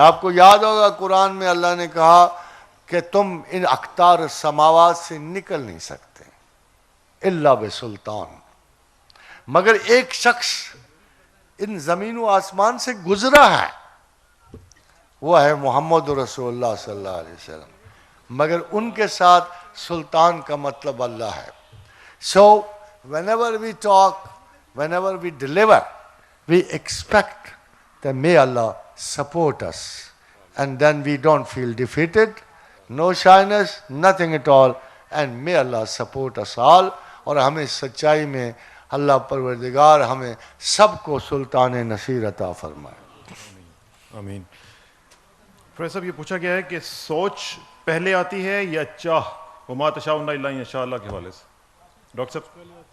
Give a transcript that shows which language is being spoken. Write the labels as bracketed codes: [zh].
[ur] آپ کو یاد ہوگا قرآن میں اللہ نے کہا کہ تم ان اقطار سماوات سے نکل نہیں سکتے الا بسلطان. مگر ایک شخص ان زمین و آسمان سے گزرا ہے, وہ ہے محمد رسول اللہ صلی اللہ علیہ وسلم. مگر ان کے ساتھ سلطان کا مطلب اللہ ہے. [en] So whenever we talk, whenever we deliver, we expect that may Allah support us. And then we don't feel defeated, no shyness, nothing at all. And may Allah support us all. [ur] اور ہمیں سچائی میں اللہ پروردگار ہمیں سب کو سلطان نصیر عطا فرمائے. آمین. پروفیسر صاحب یہ پوچھا گیا ہے کہ سوچ پہلے آتی ہے یا چاہ؟ [ar] وما تشاؤون الا ان یشاء اللہ [ur] کے حوالے سے ڈاکٹر صاحب.